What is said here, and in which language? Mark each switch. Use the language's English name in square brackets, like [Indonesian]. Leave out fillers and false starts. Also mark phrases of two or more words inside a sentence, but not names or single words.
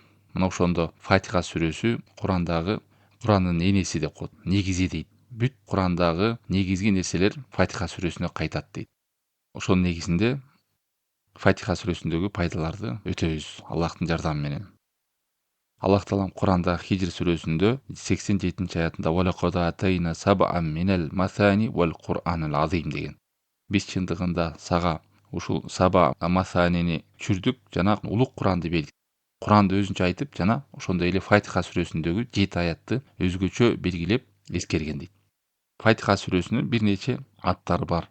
[Kyrgyz] Мына ошондо Фатиха сүрөсү Курандын энеси деп коет, негизи дейт. Бүт Курандагы негизги нерселер Фатиха сүрөсүнө кайтат дейт. Ошонун негизинде Фатиха сүрөсүндөгү пайдаларды өтөбүз Аллахтын жардамы менен. Аллах таалам Куранда Хижр сүрөсүндө 87-аятында [Arabic] «ولقد آتينا سبعا من المثاني والقرآن العظيم» [Kyrgyz] деген. Биз чындыгында сага ушул саба масанини түшүрдүк жана улук Куранды бердик. Куранды өзүнчө айтып жана ошондой эле Фатиха сүрөсүндөгү 7 аятты өзгөчө белгилеп эскерген дейт. Фатиха сүрөсүнүн бир нече аттары бар.